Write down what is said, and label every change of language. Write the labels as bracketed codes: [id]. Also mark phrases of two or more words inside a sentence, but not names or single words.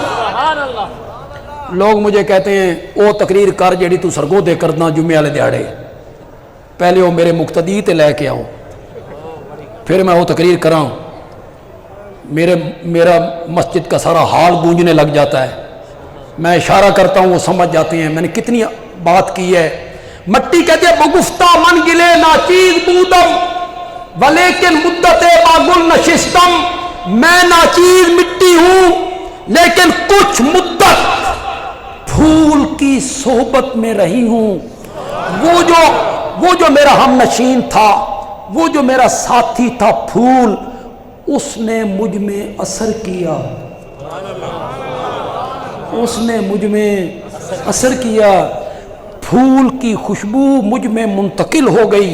[ur] لوگ مجھے کہتے ہیں [pa] او تقریر کر جیڑی تو سرگو دے کردنا جمعے والے دیہڑے، پہلے وہ میرے مقتدی تے لے کے آؤ پھر میں وہ تقریر کراں۔ [ur] میرا مسجد کا سارا حال گونجنے لگ جاتا ہے، میں اشارہ کرتا ہوں وہ سمجھ جاتے ہیں میں نے کتنی بات کی ہے۔ مٹی کہتے ہیں [fa] بگفتہ من گلے ناچیز بودم ولیکن مدت باگل نشستم، [ur] میں ناچیز مٹی ہوں لیکن کچھ مدت پھول کی صحبت میں رہی ہوں۔ وہ جو میرا ہم نشین تھا، وہ جو میرا ساتھی تھا پھول، اس نے مجھ میں اثر کیا، اس نے مجھ میں اثر کیا، پھول کی خوشبو مجھ میں منتقل ہو گئی۔